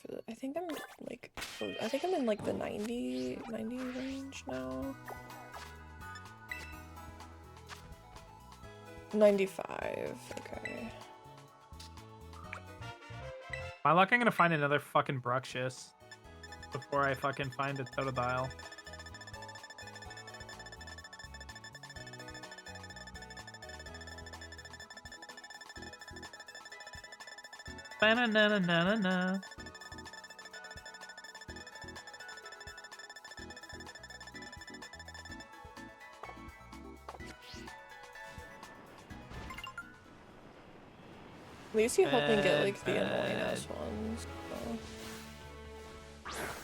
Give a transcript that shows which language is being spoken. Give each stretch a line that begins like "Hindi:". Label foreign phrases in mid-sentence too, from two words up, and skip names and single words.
English: I think I'm like, I think I'm in like the 90 range now. 95, okay. My luck, I'm gonna find another fucking Bruxious before I fucking find a Totodile. Ba-na-na-na-na-na. At least you help me get like the annoying ass ones. So.